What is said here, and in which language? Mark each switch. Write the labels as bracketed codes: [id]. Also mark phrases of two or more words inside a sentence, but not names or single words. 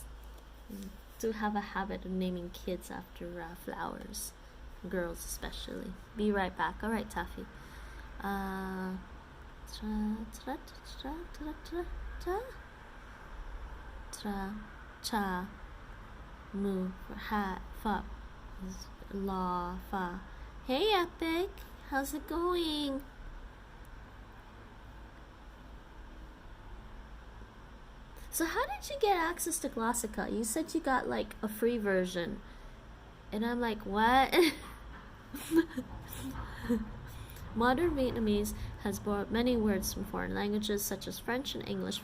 [en] Do have a habit of naming kids after flowers. Girls especially. Be right back. Alright, Taffy. Cha. Move. Hat. Fa. La. Fa. Hey, Epic. How's it going? So how did you get access to Glossica? You said you got like a free version. And I'm like, what? Modern Vietnamese has borrowed many words from foreign languages such as French and English.